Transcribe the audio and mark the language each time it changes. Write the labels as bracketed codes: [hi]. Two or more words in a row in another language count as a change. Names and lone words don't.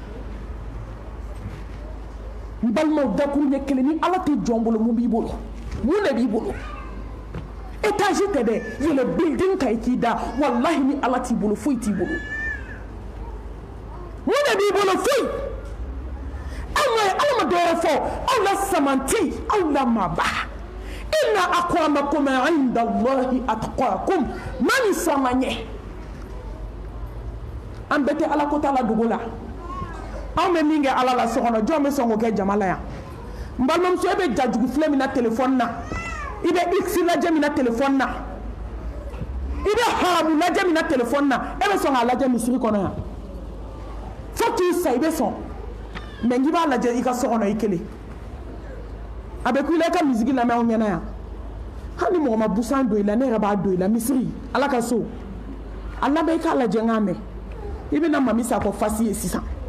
[bm] n balimaw dakuru ɲɛ kelen ni ala tɛ jɔn bolo mun b'i bolo mun de b'i bolo étage tɛ dɛ yɛlɛ building kan i k'i da walahi ni ala t'i bolo foyi t'i bolo mun de b'i bolo foyi aw ma dɔwɛrɛ fɔ aw la samanti aw la maaba [ar] إن أكرمكم عند الله أتقاكم [bm] maa min sɔn ma ɲɛ an bɛɛ tɛ ala ko t'a la dugu la anw bɛ min kɛ ala la so kɔnɔ jɔn bɛ sɔn k'o kɛ jama la yan n balimamuso e bɛ jajugu filɛ min na telefɔni na i bɛ x lajɛ min na telefɔni na i bɛ haramu lajɛ min na telefɔni na e bɛ sɔn k'a lajɛ misiri kɔnɔ yan fo k'i sa i bɛ sɔn mɛ n'i b'a lajɛ i ka so kɔnɔ i kelen a bɛ ku i la i ka misiri lamɛn anw ɲɛna yan hali mɔgɔ ma busan don i la ne yɛrɛ b'a don i la misiri ala ka so a labɛn i k'a lajɛ n k'a mɛn i bɛna mami sakɔ fasi ye sisan